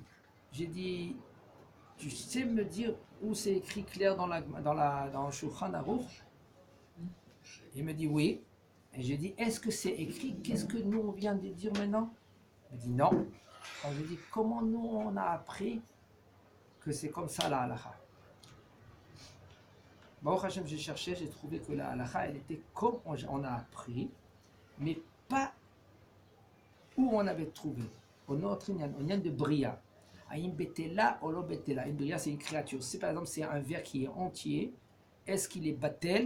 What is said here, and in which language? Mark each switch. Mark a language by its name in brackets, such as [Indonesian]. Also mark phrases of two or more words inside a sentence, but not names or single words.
[French] J'ai dit, tu sais me dire où c'est écrit clair dans le Shulchan Aruch? Il me dit oui. Et j'ai dit, est-ce que c'est écrit? Qu'est-ce que nous on vient de dire maintenant? Il me dit non. Alors je dis, comment nous on a appris que c'est comme ça la halakha? [Hebrew] ברוך השם, [French] j'ai cherché, j'ai trouvé que la halakha, elle était comme on a appris, mais pas où on avait trouvé. Au notre Inyan de Bria. [Hebrew] האם בטלה או לא בטלה. [French] Une Bria, c'est une créature. Si par exemple c'est un verre qui est entier, est-ce qu'il est batel?